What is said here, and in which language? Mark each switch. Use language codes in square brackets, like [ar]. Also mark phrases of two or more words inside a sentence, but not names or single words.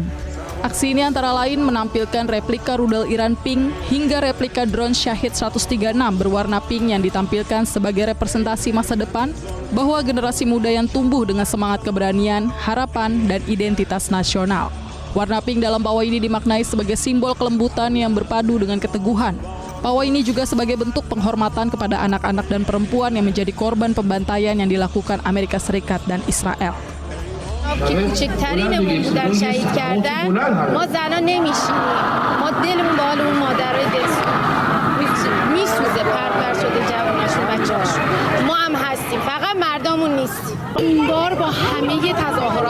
[id] Aksi ini antara lain menampilkan replika rudal Iran pink hingga replika drone Shahid 136 berwarna pink yang ditampilkan sebagai representasi masa depan bahwa generasi muda yang tumbuh dengan semangat keberanian, harapan, dan identitas nasional. Warna pink dalam pawai ini dimaknai sebagai simbol kelembutan yang berpadu dengan keteguhan. Pawai ini juga sebagai bentuk penghormatan kepada anak-anak dan perempuan yang menjadi korban pembantaian yang dilakukan Amerika Serikat dan Israel. [fa] که کوچکترینمون بودن شهید کردن ما زنان نمیشینیم ما دلمون به حال اون مادرای میسوزه پر شده جواناشون بچه‌هاشون ما هم هستیم فقط مردمون نیستیم این بار با همه تظاهرات